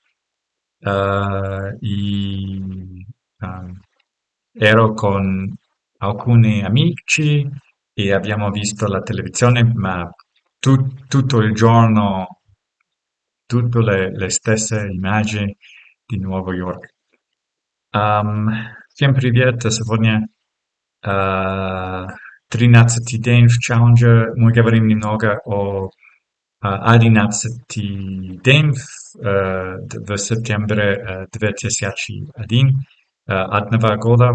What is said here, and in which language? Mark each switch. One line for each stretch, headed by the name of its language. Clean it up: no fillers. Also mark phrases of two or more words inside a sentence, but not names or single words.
Italian: Um, ero con alcuni amici e abbiamo visto la televisione, ma tutto il giorno, tutte le stesse immagini di New York.
Russian: Всем привет, сегодня 13-й день в челлендже. Мы говорим немного о 11-й день в сентябре 2001, одного года.